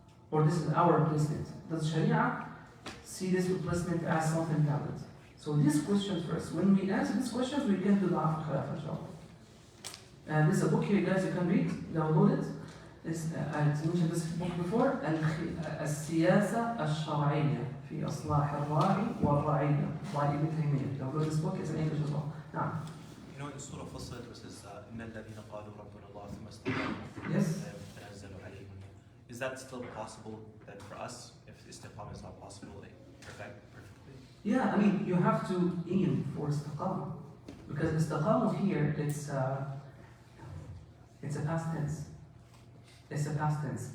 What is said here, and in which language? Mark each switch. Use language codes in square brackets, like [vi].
[en] Or this is our replacement? Does Sharia see this replacement as something valid? So these questions first. When we answer these questions, we can do the Khilafah, inshallah. And this is a book here, guys, you can read, download it. I mentioned this book before. [ar] السياسة الشرعية في إصلاح الراعي والرعية [en] by Ibn Taymiyyah. Download this book, it's in English as well. Now. You know, in Surah Fussilat, it says, [ar] إن الذين قالوا ربنا الله ثم استقاموا [en] Yes. [ar] تنزل عليهم. [en] Is that still possible that for us, if istiqamah is not possible, like perfectly? Yeah, I mean, you have to aim for istiqamah. Because istiqamah here, it's a past tense. It's a past tense.